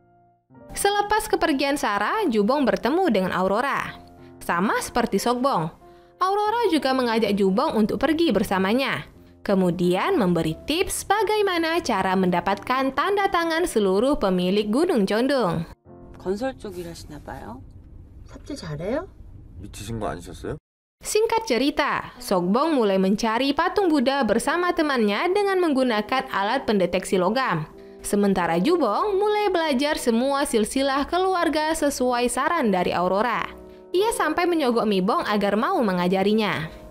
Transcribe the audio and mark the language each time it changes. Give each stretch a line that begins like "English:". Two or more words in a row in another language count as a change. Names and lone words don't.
Indonesian: Selepas kepergian Sarah, Jubong bertemu dengan Aurora. Sama seperti Sokbong, Aurora juga mengajak Jubong untuk pergi bersamanya. Kemudian memberi tips bagaimana cara mendapatkan tanda tangan seluruh pemilik Gunung Condong.
Korean: 건설 쪽 일하시나 봐요. 삽질 잘해요? 미치신 거 아니셨어요?
Indonesian: Singkat cerita, Sokbong mulai mencari patung Buddha bersama temannya dengan menggunakan alat pendeteksi logam. Sementara Jubong mulai belajar semua silsilah keluarga sesuai saran dari Aurora. Ia sampai menyogok Mibong agar mau mengajarinya.